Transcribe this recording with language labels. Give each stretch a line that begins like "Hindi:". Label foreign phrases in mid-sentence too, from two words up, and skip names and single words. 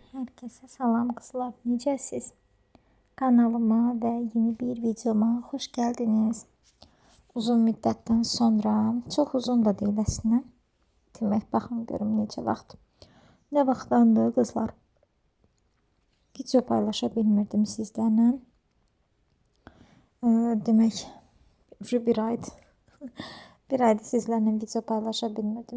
Turkish: Herkese selam kızlar. Necəsiz? Kanalıma ve yeni bir videoma hoş geldiniz.
Azerbaijani: Uzun müddətdən sonra,
Turkish: çok uzun
Azerbaijani: da deyil əslində. Demək, baxın görüm necə vaxt. Nə vaxtdandır qızlar? Video paylaşa bilmirdim sizlərlə. Demək, bir aydır. Bir aydır sizlərlə video paylaşa bilmirdim.